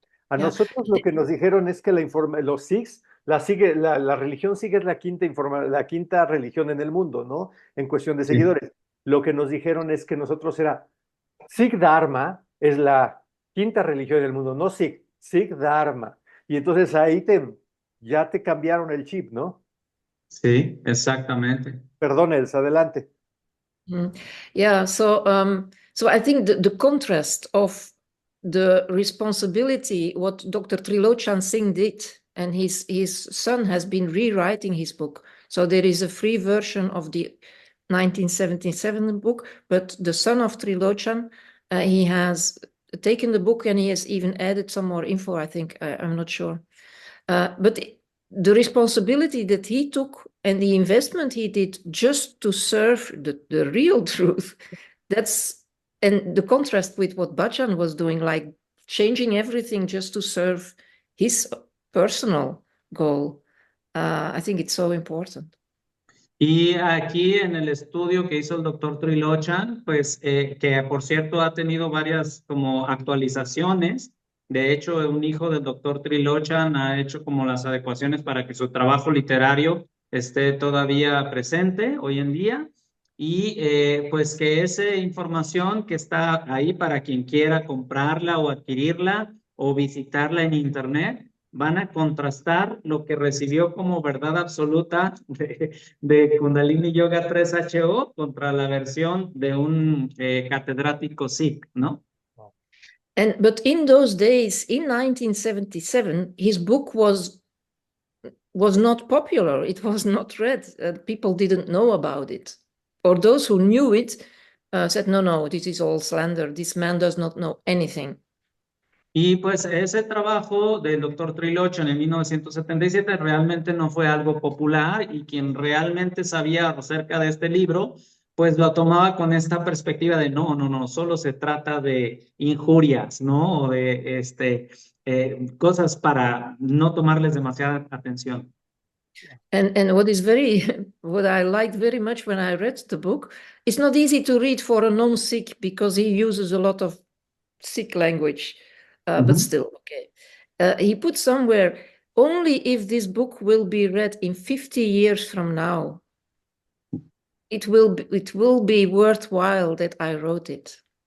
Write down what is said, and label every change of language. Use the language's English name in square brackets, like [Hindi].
[Spanish] A nosotros lo que nos dijeron es que los Sikhs, la religión Sikh es la quinta religión en el mundo, ¿no? En cuestión de seguidores. Lo que nos dijeron es que nosotros era Sikh Dharma es la quinta religión en el mundo, no Sikh, Sikh Dharma. Y entonces ahí ya te cambiaron el chip, ¿no? Sí, exactamente. Perdón, Elsa, adelante. [English] Yeah, so I think the contrast of the responsibility, what Dr. Trilochan Singh did and his son has been rewriting his book. So there is a free version of the 1977 book, but the son of Trilochan, he has taken the book and he has even added some more info, I think. I'm not sure. But the responsibility that he took and the investment he did just to serve the real truth, and the contrast with what Bachchan was doing, like changing everything just to serve his personal goal. I think it's so important. [Spanish] Y aquí en el estudio que hizo el doctor Trilochan, pues que por cierto ha tenido varias como actualizaciones. De hecho, un hijo del doctor Trilochan ha hecho como las adecuaciones para que su trabajo literario esté todavía presente hoy en día. Y pues que esa información que está ahí para quien quiera comprarla o adquirirla o visitarla en internet, van a contrastar lo que recibió como verdad absoluta de Kundalini Yoga 3HO contra la versión de un catedrático Sikh, ¿no? [English] But in those days, in 1977, his book was not popular. It was not read. People didn't know about it. Or those who knew it said, no, this is all slander. This man does not know anything. [Spanish] Y pues ese trabajo del doctor Trilochan en 1977 realmente no fue algo popular y quien realmente sabía acerca de este libro, pues lo tomaba con esta perspectiva de no, solo se trata de injurias, ¿no? O de cosas para no tomarles demasiada atención. [English] And what I liked very much when I read the book, it's not easy to read for a non-Sikh because he uses a lot of Sikh language, but still, okay. He put somewhere, only if this book will be read in 50 years from now, it will be worthwhile that I wrote it.